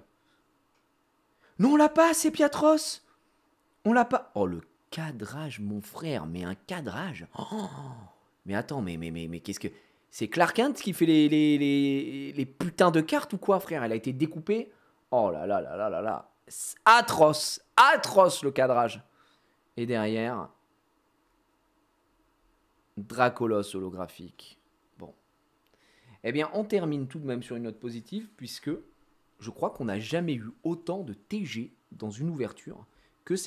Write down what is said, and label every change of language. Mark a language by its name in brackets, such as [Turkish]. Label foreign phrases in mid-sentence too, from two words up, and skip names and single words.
[French] Non, on l'a pas, c'est Piatros. On l'a pas. Oh, le cadrage, mon frère, mais un cadrage. Oh, mais attends, mais qu'est-ce que... C'est Clark Kent qui fait les putains de cartes ou quoi, frère? Elle a été découpée. Oh là là là là là là. Atroce le cadrage. Et derrière, Dracolos holographique. Bon. Eh bien, on termine tout de même sur une note positive, puisque je crois qu'on n'a jamais eu autant de TG dans une ouverture que celle-ci.